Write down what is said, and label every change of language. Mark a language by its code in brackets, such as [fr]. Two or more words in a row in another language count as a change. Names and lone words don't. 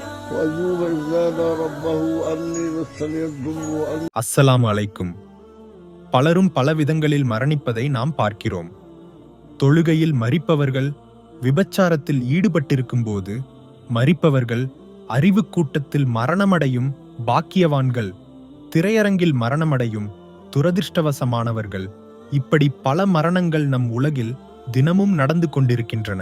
[ar] وأيوب إذ نادى ربه أني مسني الضر وأنت. السلام عليكم. [ta] பலரும் பல விதங்களில் மரணிப்பதை நாம் பார்க்கிறோம். தொழுகையில் மரிப்பவர்கள், விபச்சாரத்தில் ஈடுபட்டிருக்கும் போது மரிப்பவர்கள், அறிவு கூட்டத்தில் மரணமடையும் பாக்கியவான்கள், திரையரங்கில் மரணமடையும் துரதிர்ஷ்டவசமானவர்கள், இப்படி பல மரணங்கள் நம் உலகில் தினமும் நடந்து கொண்டிருக்கின்றன.